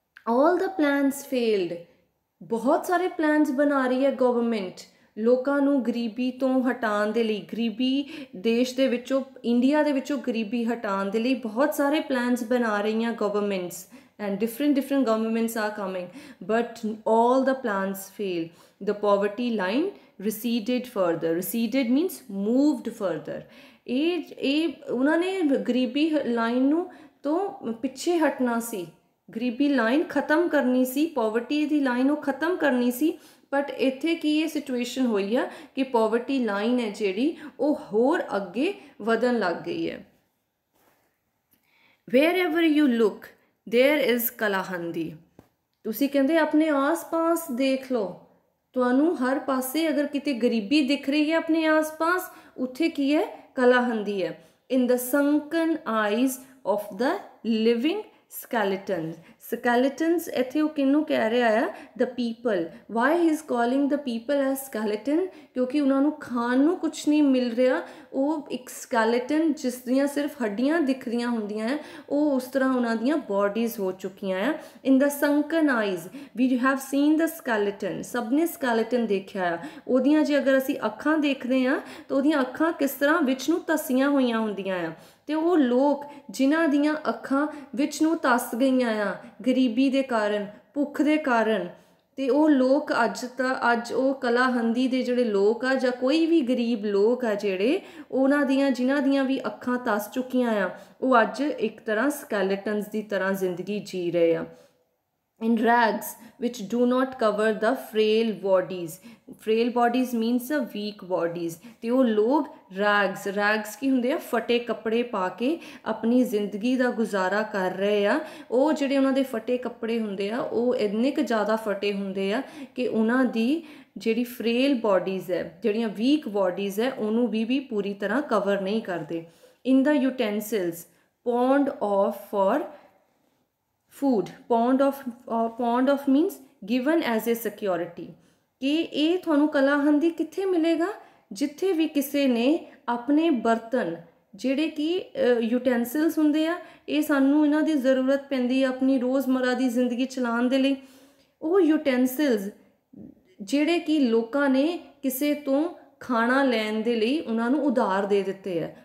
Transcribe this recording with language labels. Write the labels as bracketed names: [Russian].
[English] All the plans failed. [Punjabi] ਬਹੁਤ ਸਾਰੇ plans ਬਣਾ ਰਹੀ ਹੈ ਗਵਰਨਮੈਂਟ ਲੋਕਾਂ ਨੂੰ ਗਰੀਬੀ ਤੋਂ ਹਟਾਉਣ ਦੇ ਲਈ, ਗਰੀਬੀ ਦੇਸ਼ ਦੇ ਵਿੱਚੋਂ, ਇੰਡੀਆ ਦੇ ਵਿੱਚੋਂ ਗਰੀਬੀ ਹਟਾਉਣ ਦੇ ਲਈ ਬਹੁਤ ਸਾਰੇ ਪਲਾਨਸ ਬਣਾ ਰਹੀਆਂ governments, [English] and different governments are coming, but all the plans fail. The poverty line receded further. Receded means moved further. [Punjabi] ਇਹ ਉਹਨਾਂ ਨੇ ਗਰੀਬੀ ਲਾਈਨ ਨੂੰ ਤੋਂ ਪਿੱਛੇ ਹਟਣਾ ਸੀ, ਗਰੀਬੀ ਲਾਈਨ ਖ਼ਤਮ ਕਰਨੀ ਸੀ, ਪੋਵਰਟੀ ਦੀ ਲਾਈਨ ਉਹ ਖ਼ਤਮ ਕਰਨੀ ਸੀ. ਬਟ ਇੱਥੇ ਕੀ ਇਹ ਸਿਚੁਏਸ਼ਨ ਹੋਈ ਆ ਕਿ ਪੋਵਰਟੀ ਲਾਈਨ ਹੈ ਜਿਹੜੀ ਉਹ ਹੋਰ ਅੱਗੇ ਵਧਣ ਲੱਗ ਗਈ ਹੈ. [English] Wherever you look, there is Kalahandi. [Punjabi] ਤੁਸੀਂ ਕਹਿੰਦੇ ਆਪਣੇ ਆਸ-ਪਾਸ ਦੇਖ ਲਓ, ਤੁਹਾਨੂੰ ਹਰ ਪਾਸੇ ਅਗਰ ਕਿਤੇ ਗਰੀਬੀ ਦਿਖ ਰਹੀ ਹੈ ਆਪਣੇ ਆਸ-ਪਾਸ, ਉੱਥੇ ਕੀ ਹੈ? ਕਲਾਹੰਦੀ ਹੈ. [English] In the sunken eyes of the living skeletons. [Punjabi] Skeletons ਇੱਥੇ ਉਹ ਕਿਹਨੂੰ ਕਹਿ ਰਿਹਾ ਆ? [English] The people. Why he is calling the people as skeleton? [Punjabi] ਕਿਉਂਕਿ ਉਹਨਾਂ ਨੂੰ ਖਾਣ ਨੂੰ ਕੁਛ ਨਹੀਂ ਮਿਲ ਰਿਹਾ. ਉਹ ਇੱਕ ਸਕੈਲੇਟਨ ਜਿਸ ਦੀਆਂ ਸਿਰਫ ਹੱਡੀਆਂ ਦਿਖਦੀਆਂ ਹੁੰਦੀਆਂ ਹੈ, ਉਹ ਉਸ ਤਰ੍ਹਾਂ ਉਹਨਾਂ ਦੀਆਂ ਬੋਡੀਜ਼ ਹੋ ਚੁੱਕੀਆਂ ਆ. [English] In the sunken eyes we have seen the skeleton. [Punjabi] ਸਭ ਨੇ ਸਕੈਲੇਟਨ ਦੇਖਿਆ ਆ. ਉਹਦੀਆਂ ਜੇ ਅਗਰ ਅਸੀਂ ਅੱਖਾਂ ਦੇਖਦੇ ਹਾਂ ਤਾਂ ਉਹਦੀਆਂ ਅੱਖਾਂ ਕਿਸ ਤਰ੍ਹਾਂ ਵਿੱਚ ਨੂੰ ਧੱਸੀਆਂ ਹੋਈਆਂ ਹੁੰਦੀਆਂ ਆ, ਅਤੇ ਉਹ ਲੋਕ ਜਿਨ੍ਹਾਂ ਦੀਆਂ ਅੱਖਾਂ ਵਿੱਚ ਨੂੰ ਧੱਸ ਗਈਆਂ ਆ ਗਰੀਬੀ ਦੇ ਕਾਰਨ, ਭੁੱਖ ਦੇ ਕਾਰਨ, ਅਤੇ ਉਹ ਲੋਕ ਅੱਜ ਉਹ ਕਲਾਹੰਦੀ ਦੇ ਜਿਹੜੇ ਲੋਕ ਆ ਜਾਂ ਕੋਈ ਵੀ ਗਰੀਬ ਲੋਕ ਆ ਜਿਹੜੇ ਉਹਨਾਂ ਦੀਆਂ ਜਿਨ੍ਹਾਂ ਦੀਆਂ ਵੀ ਅੱਖਾਂ ਧੱਸ ਚੁੱਕੀਆਂ ਆ, ਉਹ ਅੱਜ ਇੱਕ ਤਰ੍ਹਾਂ ਸਕੈਲੇਟਨਸ ਦੀ ਤਰ੍ਹਾਂ ਜ਼ਿੰਦਗੀ ਜੀ ਰਹੇ ਆ. [English] In rags which do not cover the frail bodies. Frail bodies means the weak bodies. [Punjabi] ਤੇ ਉਹ ਲੋਕ rags ਕੀ ਹੁੰਦੇ ਆ? ਫਟੇ ਕੱਪੜੇ ਪਾ ਕੇ ਆਪਣੀ ਜ਼ਿੰਦਗੀ ਦਾ ਗੁਜ਼ਾਰਾ ਕਰ ਰਹੇ ਆ. ਉਹ ਜਿਹੜੇ ਉਹਨਾਂ ਦੇ ਫਟੇ ਕੱਪੜੇ ਹੁੰਦੇ ਆ ਉਹ ਇੰਨੇ ਕੁ ਜ਼ਿਆਦਾ ਫਟੇ ਹੁੰਦੇ ਆ ਕਿ ਉਹਨਾਂ ਦੀ ਜਿਹੜੀ ਫਰੇਲ ਬੋਡੀਜ਼ ਹੈ, ਜਿਹੜੀਆਂ ਵੀਕ ਬੋਡੀਜ਼ ਹੈ, ਉਹਨੂੰ ਵੀ ਪੂਰੀ ਤਰ੍ਹਾਂ ਕਵਰ ਨਹੀਂ ਕਰਦੇ. [English] In the utensils pawned off for food. Pawned off means given as a security. [Punjabi] ਕਿ ਇਹ ਤੁਹਾਨੂੰ ਕਲਾਹੰਦੀ ਕਿੱਥੇ ਮਿਲੇਗਾ? ਜਿੱਥੇ ਵੀ ਕਿਸੇ ਨੇ ਆਪਣੇ ਬਰਤਨ ਜਿਹੜੇ कि ਯੂਟੈਂਸਿਲਸ ਹੁੰਦੇ ਆ, ਇਹ ਸਾਨੂੰ ਇਹਨਾਂ ਦੀ ਜ਼ਰੂਰਤ ਪੈਂਦੀ ਆ ਆਪਣੀ ਰੋਜ਼ਮਰਾ ਦੀ ਜ਼ਿੰਦਗੀ ਚਲਾਉਣ ਦੇ ਲਈ। ਉਹ ਯੂਟੈਂਸਿਲਸ ਜਿਹੜੇ कि ਲੋਕਾਂ ਨੇ ਕਿਸੇ ਤੋਂ ਖਾਣਾ ਲੈਣ ਦੇ ਲਈ ਉਹਨਾਂ ਨੂੰ ਉਧਾਰ ਦੇ ਦਿੱਤੇ ਆ।